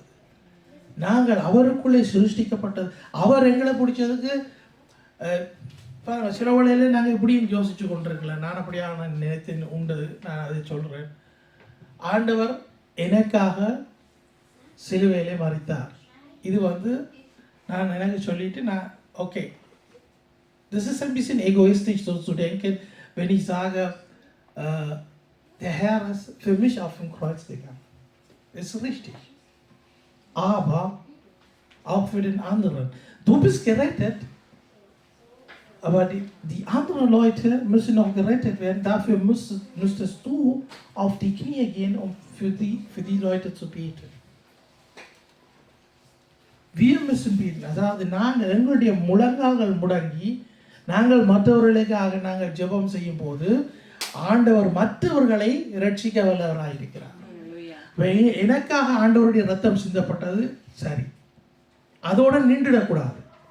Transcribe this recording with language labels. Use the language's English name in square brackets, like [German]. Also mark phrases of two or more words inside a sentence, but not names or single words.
[Tamil] நாங்கள் அவருக்குள்ளே சிருஷ்டிக்கப்பட்டது. அவர் எங்களை பிடிச்சதுக்கு சில வேளையில் நாங்கள் இப்படியும் யோசிச்சு கொண்டிருக்கலாம். நான் அப்படியாக நான் நினைத்து உண்டு, நான் அதை சொல்கிறேன். ஆண்டவர் எனக்காக சிலுவையிலே மரித்தார். இது நான் எனக்கு சொல்லிட்டு நான் ஓகே, [German] das ist ein bisschen egoistisch so zu denken, wenn ich sage, der Herr ist für mich auf dem Kreuz gegangen. Ist richtig. Aber auch für den anderen. Du bist gerettet, aber die anderen Leute müssen noch gerettet werden. Dafür müsstest du auf die Knie gehen, um für die Leute zu beten. Wir müssen beten. [Tamil] அதாவது நாங்கள் எங்களுடைய முழங்கால்கள் முடங்கி நாங்கள் மற்றவர்களுக்காக நாங்கள் ஜெபம் செய்யும் போது ஆண்டவர் மற்றவர்களை இரட்சிக்க வல்லவராயிருக்கிறார். எனக்காக ஆண்டவருடைய ரத்தம் சிந்தப்பட்டது சரி, அதோடு நின்றுடக்கூடாது.